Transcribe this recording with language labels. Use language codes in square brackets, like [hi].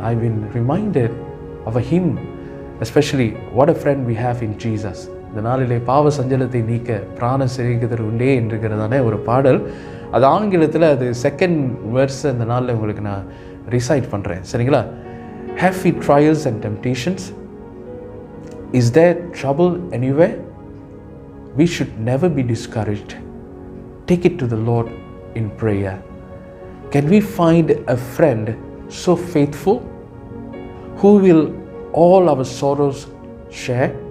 [en] I been reminded of a hymn, especially what a friend we have in Jesus. [ta] இந்த நாளிலே பாவ சஞ்சலத்தை நீக்க பிராண சிறைக்குதர் உண்டே என்கிறதான ஒரு பாடல். அது ஆங்கிலத்தில் அது செகண்ட் வேர்ஸ் இந்த நாளில் உங்களுக்கு நான் ரிசைட் பண்ணுறேன். சரிங்களா? [en] Have we trials and temptations? Is there trouble anywhere? We should never be discouraged. Take it to the Lord in prayer. Can we find a friend so faithful who will all our sorrows share?